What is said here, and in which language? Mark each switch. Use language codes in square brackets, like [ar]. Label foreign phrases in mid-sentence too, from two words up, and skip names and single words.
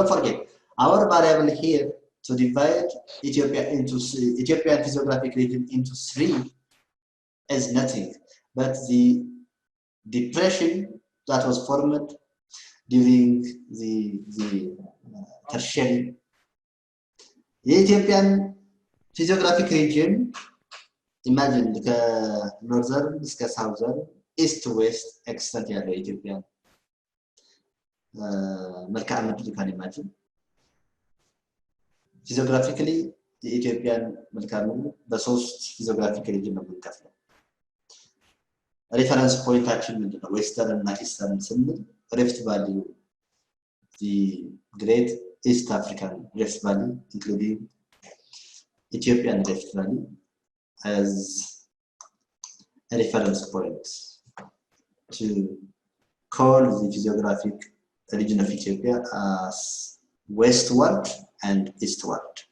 [en] Don't forget, our variable here to divide Ethiopian physiographic region into three is nothing but the depression that was formed during the Tertiary. The Ethiopian physiographic region, imagine the northern, southern, east to west extent ያለው Ethiopian [am] መልክዓ ምድር [en] you can imagine. Physiographically, the Ethiopian [am] መልክዓ ምድር በሶስት [en] physiographic region [am] ነው የምንከፍለው። Reference poinታችን ምንድነው? [en] Western እና Eastern ስንል Rift Valley, the Great East African Rift Valley, including Ethiopian Rift Valley, as a reference point to call the physiographic region of Ethiopia as westward and eastward.